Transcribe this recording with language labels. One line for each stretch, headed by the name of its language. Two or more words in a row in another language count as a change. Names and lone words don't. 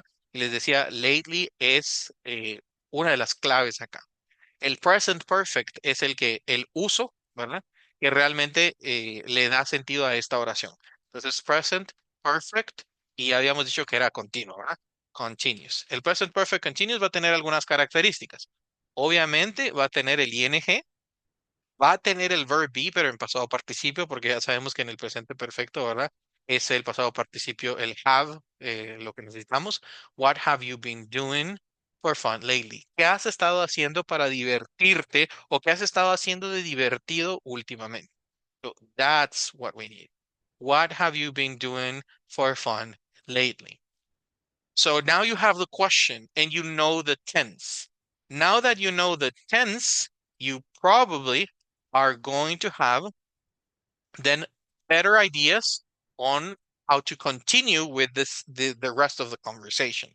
Spanish: Y les decía, lately es una de las claves acá. El
English: present perfect
Spanish: es el uso, ¿verdad? Que realmente le da sentido a esta oración. Entonces,
English: present perfect,
Spanish: y ya habíamos dicho que era continuo, ¿verdad? Continuous. El
English: present perfect continuous
Spanish: va a tener algunas características. Obviamente va a tener el ing, va a tener el
English: verb be,
Spanish: pero en pasado participio, porque ya sabemos que en el presente perfecto, ¿verdad? Es el pasado participio, el have, lo que necesitamos.
English: What have you been doing for fun lately?
Spanish: ¿Qué has estado haciendo para divertirte o qué has estado haciendo de divertido últimamente?
English: So that's what we need. What have you been doing for fun lately? So now you have the question and you know the tense. Now that you know the tense, you probably are going to have then better ideas on how to continue with the rest of the conversation.